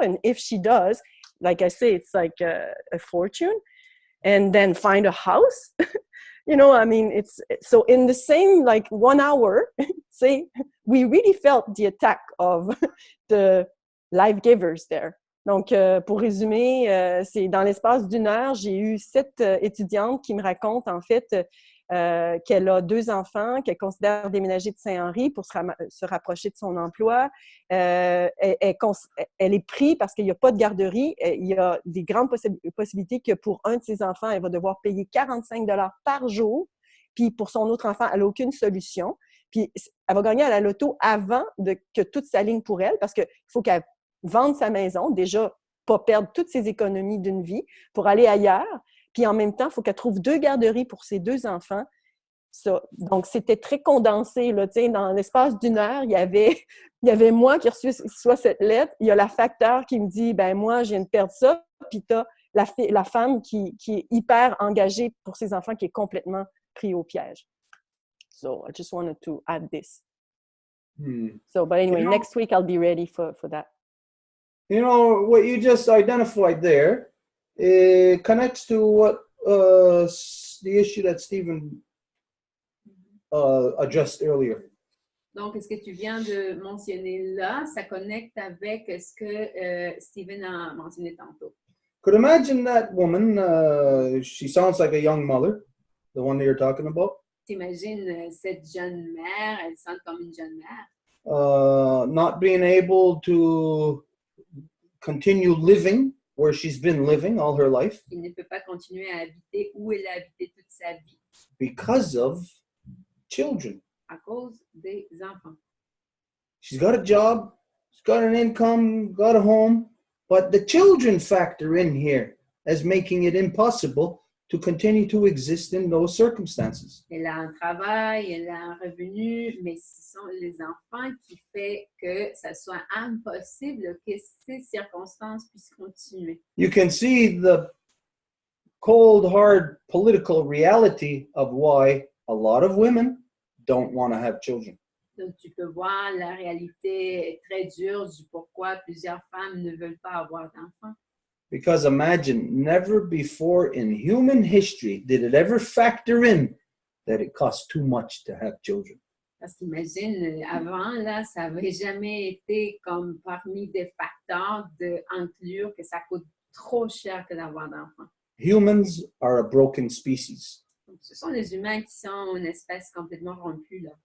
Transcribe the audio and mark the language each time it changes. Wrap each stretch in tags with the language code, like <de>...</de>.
<en>And if she does, like I say, it's like a fortune. And then find a house. You know, I mean, it's so in the same like 1 hour, say, we really felt the attack of the life givers there.</en> <fr>Donc, pour résumer, c'est dans l'espace d'1 heure, j'ai eu 7 étudiantes qui me racontent en fait qu'elle a 2 enfants, qu'elle considère déménager de Saint-Henri pour se rapprocher de son emploi. Elle est prise parce qu'il n'y a pas de garderie. Il y a des grandes possibilités que pour un de ses enfants, elle va devoir payer 45 $ par jour. Puis pour son autre enfant, elle n'a aucune solution. Puis elle va gagner à la loto avant que tout s'aligne pour elle parce qu'il faut qu'elle vende sa maison, déjà pas perdre toutes ses économies d'une vie pour aller ailleurs. Puis en même temps, il faut qu'elle trouve 2 garderies pour ses 2 enfants. Ça. Donc, c'était très condensé. Là, dans l'espace d'1 heure, il y avait moi qui reçois cette lettre. Il y a la facteur qui me dit, ben moi, je viens de perdre ça. Puis tu as la femme qui est hyper engagée pour ses enfants, qui est complètement pris au piège.</fr> <en>So, I just wanted to add this. So, but anyway, next week, I'll be ready for that. You know, what you just identified there, it connects to what the issue that Stephen addressed earlier.</en> <fr>Donc, ce que tu viens de mentionner là, ça connecte avec ce que Stephen a mentionné tantôt.</fr> <en>Could imagine that woman, she sounds like a young mother, the one that you're talking about.</en> <fr>T'imagines cette jeune mère, elle sonne comme une jeune mère.</fr> <en>Not being able to continue living where she's been living all her life.</en> <fr>Il ne peut pas continuer à habiter où elle a habité toute sa vie.</fr> <en>Because of children.</en> <fr>À cause des enfants.</fr> <en>She's got a job, she's got an income, got a home, but the children factor in here as making it impossible to continue to exist in those circumstances.</en> <fr>Elle a un travail, elle a un revenu, mais ce sont les enfants qui font que ça soit impossible que ces circonstances puissent continuer.</fr> <en>You can see the cold, hard political reality of why a lot of women don't want to have children.</en> <fr>Donc, tu peux voir la réalité très dure du pourquoi plusieurs femmes ne veulent pas avoir d'enfants.</fr> <en>Because imagine, never before in human history did it ever factor in that it costs too much to have children.</en> <fr>Parce qu'imagine, avant, là, ça n'avait jamais été comme parmi des facteurs d'inclure que ça coûte trop cher que d'avoir d'enfants.</fr> <en>Humans are a broken species,</en> <fr>Donc, ce sont les humains qui sont une espèce complètement rompue, là,</fr>